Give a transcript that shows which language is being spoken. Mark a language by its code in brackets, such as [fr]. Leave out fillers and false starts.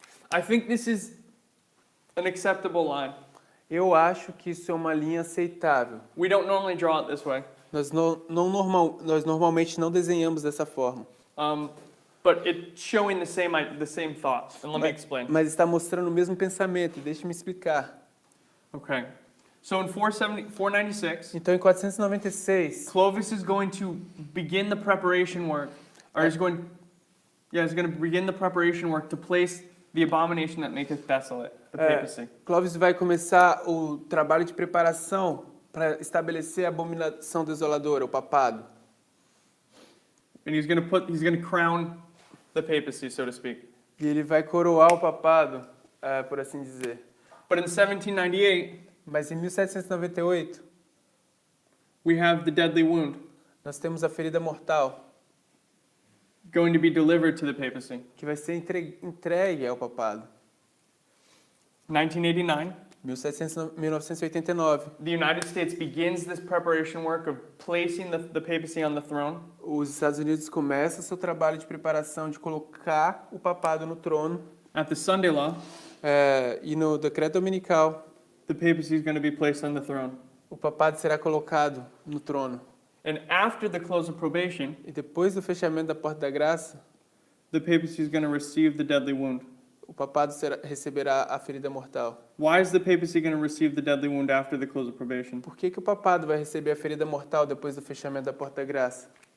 [en] I think this is an acceptable line. [pt] Eu acho que isso é uma linha aceitável. [en] We don't normally draw it this way, [pt] Nós normalmente não desenhamos dessa forma. [en] but it's showing the same thought. And let me explain. [pt] Mas está mostrando o mesmo pensamento. Deixe-me explicar. [en] Okay. So in 496, [pt] Então, em 496, [en] Clovis is going to begin the preparation work, or he's going to begin the preparation work to place the abomination that maketh desolate, the papacy. [pt] Clovis vai começar o trabalho de preparação para estabelecer a abominação desoladora, o papado. [en] And he's going to crown the papacy, so to speak. [pt] E ele vai coroar o papado, por assim dizer. [en] But in 1798, [pt] Mas em 1798, [en] we have the deadly wound [pt] nós temos a ferida mortal, [en] going to be delivered to the papacy. [pt] que vai ser entregue ao papado. [en] 1989, [pt] 1989. [en] The United States begins this preparation work of placing the papacy on the throne. [pt] Os Estados Unidos começam seu trabalho de preparação de colocar o papado no trono. [en] At the Sunday Law, [pt] E no decreto dominical, [en] the papacy is going to be placed on the throne. [pt] o papado será colocado no trono. [en] And after the close of probation, [pt] E depois do fechamento da porta da graça, [en] the papacy is going to receive the deadly wound. [pt] o papado receberá a ferida mortal. [en] Why is the papacy going to receive the deadly wound after the close of probation? [pt] Por que o papado vai receber a ferida mortal depois do fechamento da porta da graça?